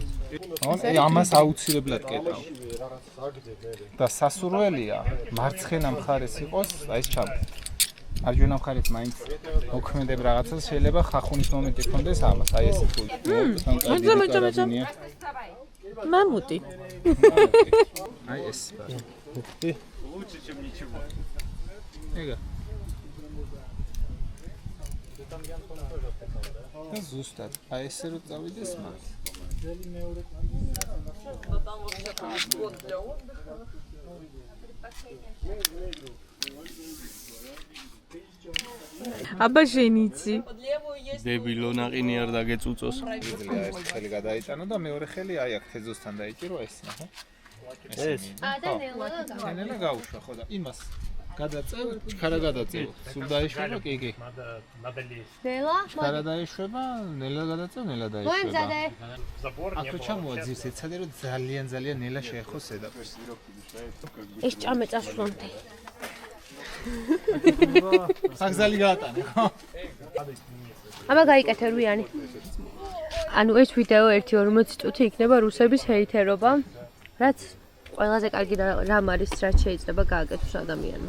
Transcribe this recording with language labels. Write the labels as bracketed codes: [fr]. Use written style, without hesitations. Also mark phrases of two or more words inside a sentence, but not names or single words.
[ka] აი ამას აუცილებლად კეტავ და სასურველია მარცხენა მხარეს იყოს აი ეს ჩამო მარჯვენა მხარეს მაინც მოქმედებ რაღაცას შეიძლება ხახუნის მომენტი ქონდეს ამას აი ესე თუ მამუტი. აი ეს. [ru] Лучше, чем ничего. [ka] ეგა. და ზუსტად აი ესე რომ წავიდეს მათ. აბა ჟენიცი. დებილო ნაყინი არ დაგეწუწოს. იძლია ერთი ხელი გადაიტანო და მეორე ხელი აი აქ თეზოსთან დაიჭირო ეს ნახო. ეს. ნელა გაუშვა ხო და იმას გადაწევ, ჩქარა გადაწევ. სულ დაიშვება, კი. ნელა? ჩქარა დაიშვება, ნელა გადაწევ, ნელა დაიშვება. [ru] Забор не [ka] აქ რო ჩამოაძირს ეცადე რომ ძალიან ნელა შეეხოს ზედაპირს. ეს ჭამე წასვლამდე. საგზალი გაატანე ხო? აბა გაიკეთე რვიანი. ანუ ეს ვიდეო 1-40 წუთი იქნება რუსების ჰეითერობა, რაც ყველაზე კარგი რამ არის, რაც შეიძლება გააკეთოს ადამიანმა.